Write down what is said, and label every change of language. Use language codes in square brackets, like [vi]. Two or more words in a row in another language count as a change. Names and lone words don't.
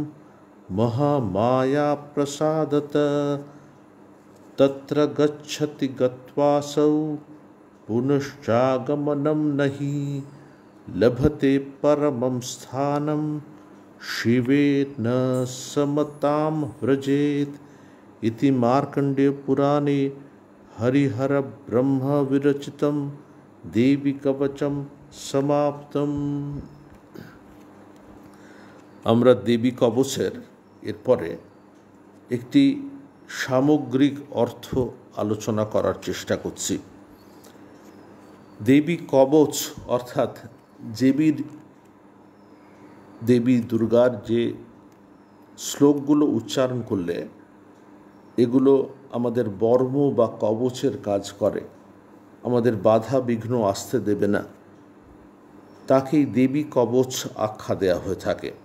[sa] महामायाप्रसादतः तत्र गच्छति गत्वासौ पुनश्चागमनं नहि लभते परमं स्थानं शिवेन समतां व्रजेत् इति मार्कण्डेयपुराणे हरिहरब्रह्मविरचितं देवी कवचं समाप्तम्। [bn] আমরা দেবী কবচের এরপরে একটি সামগ্রিক অর্থ আলোচনা করার চেষ্টা করছি। দেবী কবচ অর্থাৎ দেবী দুর্গার যে শ্লোকগুলো উচ্চারণ করলে এগুলো আমাদের বর্ম বা কবচের কাজ করে, আমাদের বাধা বিঘ্ন আসতে দেবে না, তাকেই দেবী কবচ আখ্যা দেয়া হয়ে থাকে।